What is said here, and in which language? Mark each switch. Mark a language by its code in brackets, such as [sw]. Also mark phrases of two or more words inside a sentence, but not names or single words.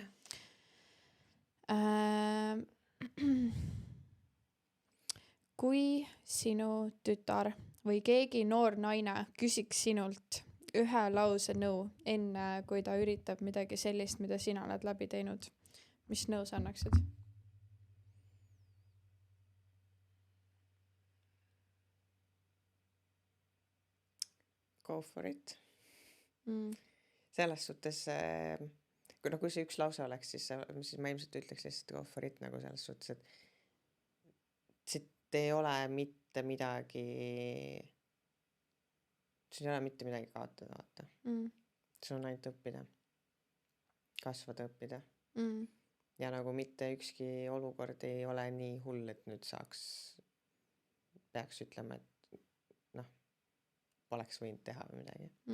[et] Kui sinu tütar või keegi noor naine küsiks sinult ühe lause nõu enne, kui ta üritab midagi sellist, mida sina oled läbi teinud, mis nõu sa annaksid? [en] Go for it. [et] Selles suhtes, kui see üks lause oleks, siis ma ilmselt ütleks lihtsalt [en] go for it [et] nagu selles suhtes, et siit ei ole mitte midagi kaotada, vaata. See on ainult õppida. Kasvada õppida. Ja nagu mitte ükski olukord ei ole nii hull, et nüüd peaks ütlema, et poleks võinud teha või midagi.